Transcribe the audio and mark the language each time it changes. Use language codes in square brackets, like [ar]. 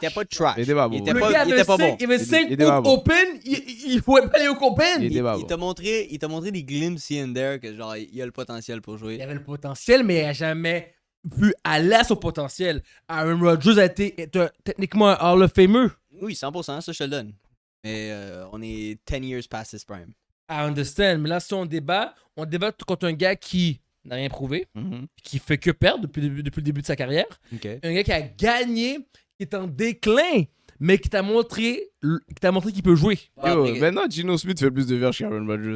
[fr] Il était pas trash. Il était pas bon. Il était Le pas, gars il était pas bon. il avait 5 Il était pas bon. open, il ne pouvait pas aller au open. Il était pas Il bon. t'a montré des glimpses here and there que genre il a le potentiel pour Il jouer. avait le potentiel, mais il n'a jamais pu aller à son potentiel. Aaron Rodgers est techniquement un Hall of Famer. Oui, 100%, ça je te le donne. Mais on est 10 years past his prime. [en] I understand. [fr] Mais là, si on débat contre un gars qui n'a rien prouvé, Mhm. qui fait que perdre depuis le début de sa carrière. OK. Un gars qui a gagné, qui est en déclin, mais qui t'a montré qu'il peut jouer. Yo, Après- maintenant, Geno Smith fait plus de verges qu'Aaron Rodgers.